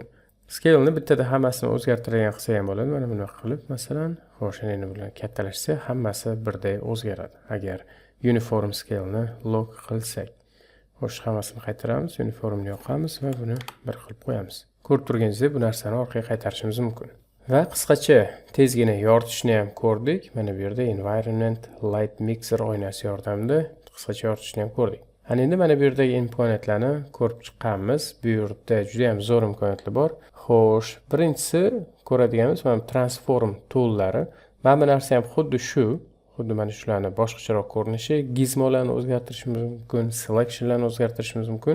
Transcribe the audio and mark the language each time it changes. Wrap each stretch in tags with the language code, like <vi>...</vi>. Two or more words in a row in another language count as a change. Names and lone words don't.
<uz>Scale ni bittada hammasini o'zgartirgan qilsa ham bo'ladi. Mana bunaqa qilib, masalan, xo'sh, endi bilan kattalashsa, hammasi birday o'zgaradi. Agar</uz> <en>uniform scale</en> <uz>ni lock qilsak. Xo'sh, hammasini qaytaramiz, uniformni yoqamiz va buni bir qilib qo'yamiz. Ko'rib turganingizdek, bu narsani orqaga qaytarishimiz mumkin. Va qisqacha tezgina yoritishni ham ko'rdik. Mana bu yerda</uz> <en>environment light mixer</en> <uz>oynasi yordamida qisqacha yoritishni ham ko'rdik. Ana endi mana bu yerdagi imkoniyatlarni ko'rib chiqqanmiz. Bu yerda juda ham zo'r imkoniyatlar bor. Xo'sh, birinchisi ko'radiganimiz mana</uz> <en>transform tool'lari.</en> <uz>Mana bu narsa ham xuddi mana shularni boshqacharoq ko'rinishi, gizmolarni o'zgartirishimiz mumkin, selectionlarni o'zgartirishimiz mumkin.</uz>